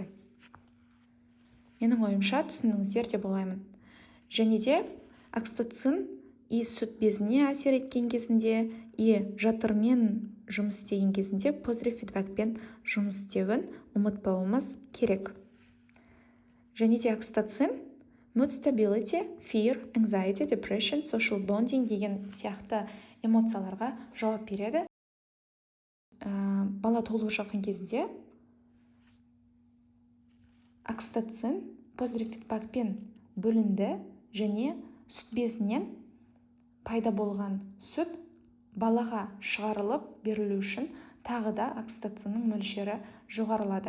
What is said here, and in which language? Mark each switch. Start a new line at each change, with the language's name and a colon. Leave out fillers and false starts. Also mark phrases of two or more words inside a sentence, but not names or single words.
Kazakh: Менің ойымша түсіндіңіздер деп ойлаймын. Және де окситоцин сүт безіне әсер еткен кезінде жатырмен жұмыс істеген кезінде позитив фидбакпен жұмыс істеуін ұмытпауымыз керек. Және де окситоцин
English: mood stability, fear, anxiety, depression, social bonding
Kazakh: деген сияқты эмоцияларға жауап береді. Бала толып жатқан кезінде окситоцин позитив фидбакпен бөлінді және сүт безінен пайда болған сүт балаға шығарылып берілу үшін тағы да окситоциннің мөлшері жоғарылады.